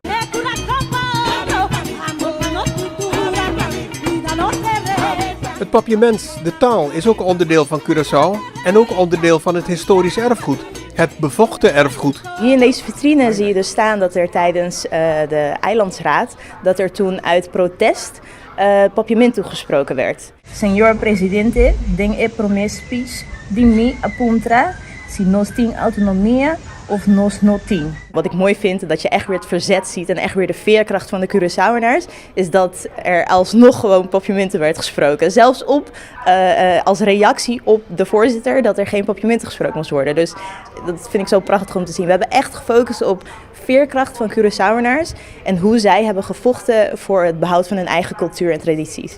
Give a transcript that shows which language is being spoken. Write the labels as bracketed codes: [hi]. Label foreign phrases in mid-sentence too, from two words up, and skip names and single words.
[nl] Het papiaments, de taal, is ook onderdeel van Curaçao en ook onderdeel van het historisch erfgoed. Het bevochten erfgoed. Hier in deze vitrine zie je dus staan dat er tijdens de eilandsraad, dat er toen uit protest papiamento toegesproken werd. [pap] Senhor presidente, den e promespis di mi apuntra, si nos ting autonomia of nos not ting. [nl] Wat ik mooi vind, dat je echt weer het verzet ziet en echt weer de veerkracht van de Curaçaoënaars, is dat er alsnog gewoon papiamento werd gesproken. Zelfs als reactie op de voorzitter dat er geen papiamento gesproken moest worden. Dus dat vind ik zo prachtig om te zien. We hebben echt gefocust op veerkracht van Curaçaoënaars en hoe zij hebben gevochten voor het behoud van hun eigen cultuur en tradities.